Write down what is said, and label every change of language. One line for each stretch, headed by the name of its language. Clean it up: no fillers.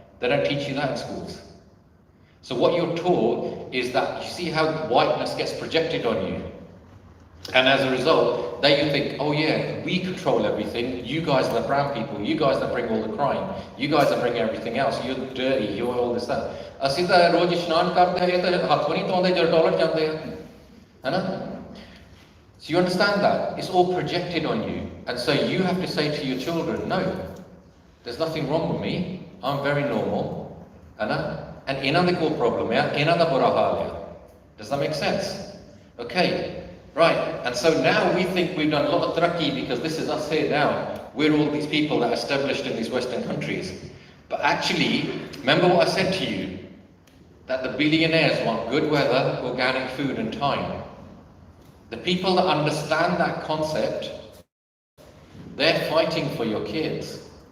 English: They don't teach you that in schools. So what you're taught is that you see how whiteness gets projected on you. And as a result, then you think, oh yeah, we control everything. You guys are the brown people. You guys that bring all the crime. You guys that bring everything else. You're dirty. You're all this stuff.
Punjabi: ਅਸੀਂ ਤਾਂ ਰੋਜ਼ ਇਸ਼ਨਾਨ ਕਰਦੇ ਹਾਂ ਤਾਂ ਹੱਥ ਨਹੀਂ ਧੋਂਦੇ ਜਦੋਂ ਟਾਇਲਟ ਜਾਂਦੇ ਆ, ਹੈਨਾ?
English: So you understand that? It's all projected on you. And so you have to say to your children, no, there's nothing wrong with me. I'm very normal.
Punjabi: And ਇਹਨਾਂ ਦੇ ਕੋਈ problem ਹੈ, ਇਹਨਾਂ ਦਾ ਬੁਰਾ ਹਾਲ ਹੈ.
English: Does that make sense? Okay. Right, and so now we think we've done a lot of taraqi because this is us here now. We're all these people that are established in these Western countries. But actually, remember what I said to you, that the billionaires want good weather, organic food and time. The people that understand that concept, they're fighting for your kids.